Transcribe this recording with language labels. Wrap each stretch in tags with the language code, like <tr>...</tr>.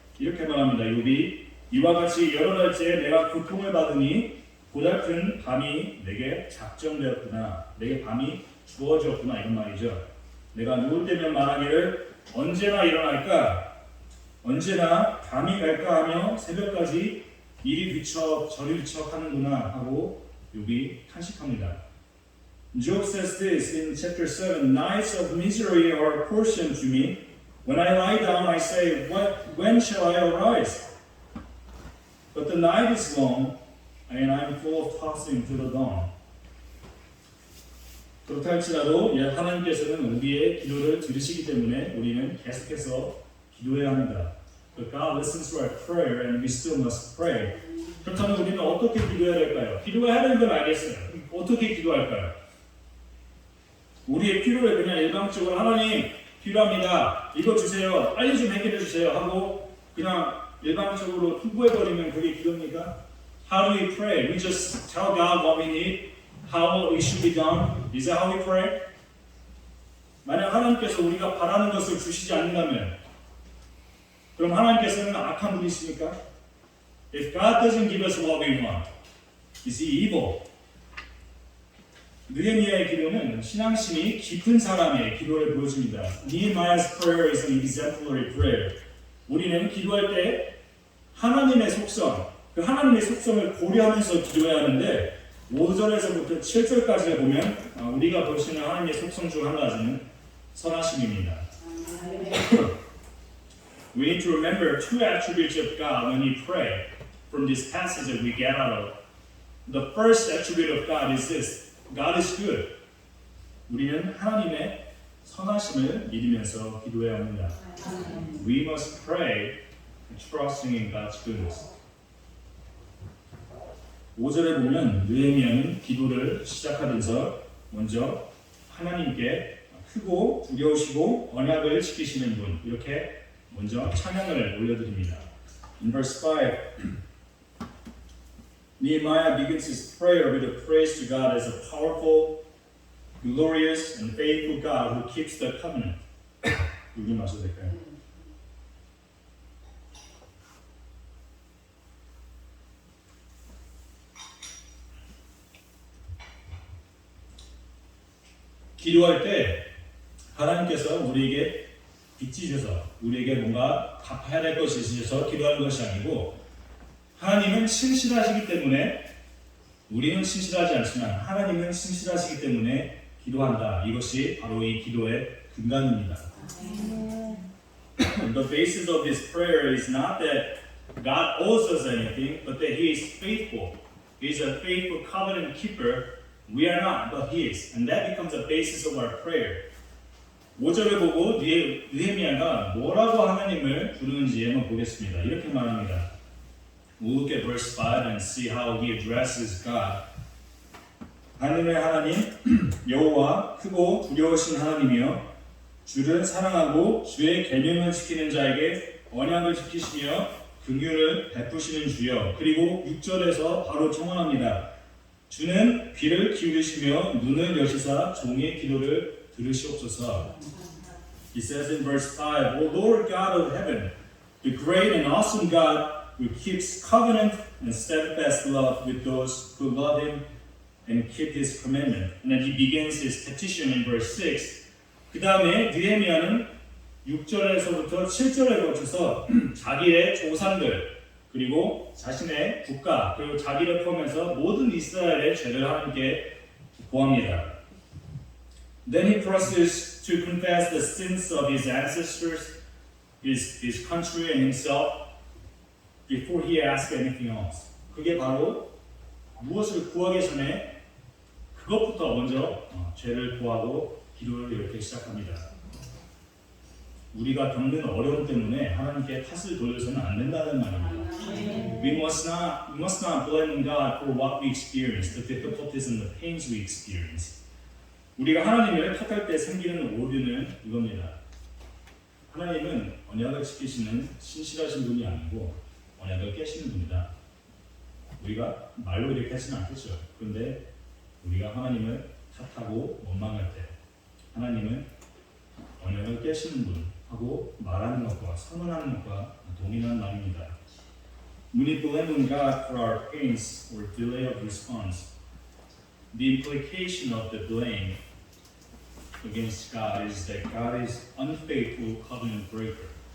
<ko>이렇게 말합니다. 욥이 이와 같이 여러 달째 내가 고통을 받으니 고달픈 밤이 내게 작정되었구나. 내게 밤이 주어졌구나 이런 말이죠. 내가 누울 때면 말하기를 언제나 일어날까? 언제나 밤이 갈까 하며 새벽까지 이리 뒤척 저리 뒤척 하는구나 하고 욥이 탄식합니다.</ko> <en>Job says this in chapter 7, Nights of misery are a portion to me. When I lie down, I say, when shall I arise? But the night is long, and I am full of tossing to the dawn.</en> <ko>그렇다 할지라도 하나님께서는 우리의 기도를 들으시기 때문에 우리는 계속해서 기도해야 합니다.</ko> <en>But God listens to our prayer, and we still must pray.</en> <ko>그렇다면 우리는 어떻게 기도해야 될까요? 기도해야 하는 건 알겠어요. 어떻게 기도할까요? 우리의 필요를 그냥 일방적으로 하나님 필요합니다. 이거 주세요. 빨리 좀 해결해 주세요. 하고 그냥 일방적으로 투구해버리면 그게 기도입니까?</ko> <en>How do we pray? We just tell God what we need, how it should be done. Is that how we pray?</en> <ko>만약 하나님께서 우리가 바라는 것을 주시지 않는다면 그럼 하나님께서는 악한 분이십니까?</ko> <en>If God doesn't give us what we want, is He evil?</en> <ko>느헤미야의 기도는 신앙심이 깊은 사람의 기도를 보여줍니다.</ko> <en>Nehemiah's prayer is an exemplary prayer.</en> <ko>우리는 기도할 때 하나님의 속성, 그 하나님의 속성을 고려하면서 기도해야 하는데 5절에서부터 7절까지를 보면 우리가 볼 수 있는 하나님의 속성 중 한 가지는 선하심입니다.</ko> <en>We need to remember two attributes of God when we pray from this passage that we get out of. The first attribute of God is this. God is good.</en> <ko>우리는 하나님의 선하심을 믿으면서 기도해야 합니다.</ko> <en>We must pray trusting in God's goodness.</en> <ko>5절에 보면 느헤미야는 기도를 시작하면서 먼저 하나님께 크고 두려우시고 언약을 지키시는 분 이렇게 먼저 찬양을 올려드립니다.</ko> <en>In verse 5, Nehemiah begins his prayer with a praise to God as a powerful, glorious, and faithful God who keeps the covenant.</en> <ko>여기 마셔도 될까요? 기도할 때 하나님께서 우리에게 빚이 주셔서 우리에게 뭔가 갚아야 될 것이 있으셔서 기도하는 것이 아니고 하나님은 신실하시기 때문에 우리는 신실하지 않지만 하나님은 신실하시기 때문에 기도한다. 이것이 바로 이 기도의 근간입니다.</ko> <en>The basis of this prayer is not that God owes us anything, but that He is faithful. He is a faithful covenant keeper. We are not, but He is. And that becomes the basis of our prayer.</en> <ko>5절을 보고 느헤미야가 뭐라고 하나님을 부르는지 한번 보겠습니다. 이렇게 말합니다.</ko> <en>We'll look at verse 5 and see how he addresses God.</en> <ko>하늘의 하나님 여호와 크고 두려우신 하나님이여 주를 사랑하고 주의 계명을 지키는 자에게 언약을 지키시며 긍휼을 베푸시는 주여. 그리고 6절에서 바로 청원합니다. 주는 귀를 기울이시며 눈을 여시사 종의 기도를 들으시옵소서.</ko> <en>He says in verse 5, O Lord God of heaven, the great and awesome God who keeps covenant and steadfast love with those who love Him and keep His commandment. And then he begins his petition in verse 6.</en> <ko>그 다음에 느헤미야는 6절에서부터 7절에 거쳐서 자기의 조상들 그리고 자신의 국가 그리고 자기를 포함해서 모든 이스라엘의 죄를 하나님께 고합니다.</ko> <en>Then he proceeds to confess the sins of his ancestors, his country and himself before he asks anything else.</en> <ko>그게 바로 무엇을 구하기 전에 그것부터 먼저 죄를 구하고 기도를 이렇게 시작합니다. 우리가 겪는 어려움 때문에 하나님께 탓을 돌려서는 안 된다는 말입니다.</ko> <en>We must not blame God for what we experience, the difficulties and the pains we experience.</en> <ko>우리가 하나님을 탓할 때 생기는 오류는 이겁니다. 하나님은 언약을 지키시는 신실하신 분이 아니고 언약을 깨시는 분이다. 우리가 말로 이렇게 하지는 않겠죠. 그런데 우리가 하나님을 탓하고 원망할 때 하나님은 언약을 깨시는 분 하고 말하는 것과 선언하는 것과 동일한 말입니다.</ko> <en>When we blame on God for our pains or delay of response, the implication of the blame against God is that God is unfaithful covenant breaker.</en>